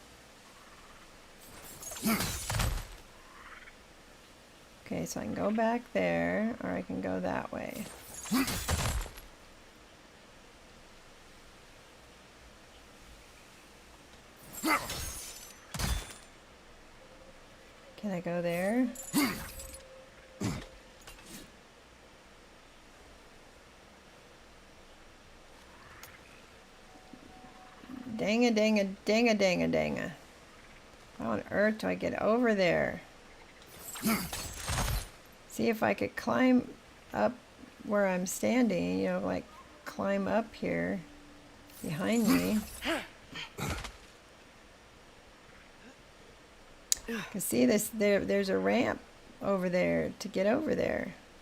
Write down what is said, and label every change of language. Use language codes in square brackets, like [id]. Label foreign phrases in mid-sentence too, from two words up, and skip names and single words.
[en] Okay, so I can go back there, or I can go that way. Can I go there? Dang-a, dang-a, dang-a, dang-a, dang-a. How on earth do I get over there? See if I could climb up where I'm standing, you know, like climb up here behind me. Cause see this, there's a ramp over there to get over there.